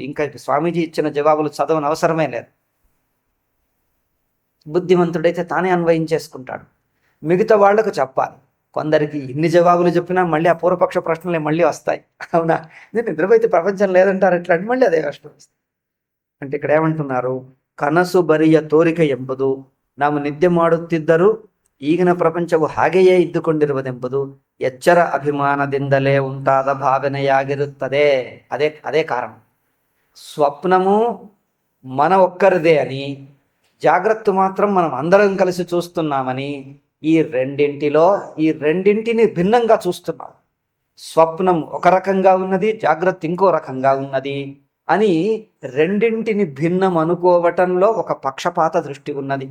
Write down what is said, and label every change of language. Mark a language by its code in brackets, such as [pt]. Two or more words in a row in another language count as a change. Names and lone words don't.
[te] ఇంకా స్వామీజీ ఇచ్చిన జవాబులు చదవని అవసరమే లేదు. బుద్ధిమంతుడైతే తానే అన్వయించేసుకుంటాడు. మిగతా వాళ్లకు చెప్పాలి. కొందరికి ఇన్ని జవాబులు చెప్పినా మళ్ళీ ఆ పూర్వపక్ష ప్రశ్నలే మళ్ళీ వస్తాయి. అవునా, నేను నిద్రపోతే ప్రపంచం లేదంటారు, ఎట్లా అంటే మళ్ళీ అదే కష్టం వస్తుంది. అంటే ఇక్కడ ఏమంటున్నారు, [kn] ಕನಸು ಬರಿಯ ತೋರಿಕೆ ಎಂಬುದು ನಾವು ನಿದ್ದೆ ಮಾಡುತ್ತಿದ್ದರೂ ಈಗಿನ ಪ್ರಪಂಚವು ಹಾಗೆಯೇ ಇದ್ದುಕೊಂಡಿರುವುದೆಂಬುದು ಎಚ್ಚರ ಅಭಿಮಾನದಿಂದಲೇ ಉಂಟಾದ ಭಾವನೆಯಾಗಿರುತ್ತದೆ. [te] అదే కారణం. స్వప్నము మన ఒక్కరిదే అని, జాగ్రత్త మాత్రం మనం అందరం కలిసి చూస్తున్నామని, ఈ రెండింటిని భిన్నంగా చూస్తున్నాం. స్వప్నం ఒక రకంగా ఉన్నది, జాగ్రత్త ఇంకో రకంగా ఉన్నది అని రెండింటిని భిన్నం అనుకోవటంలో ఒక పక్షపాత దృష్టి ఉన్నది.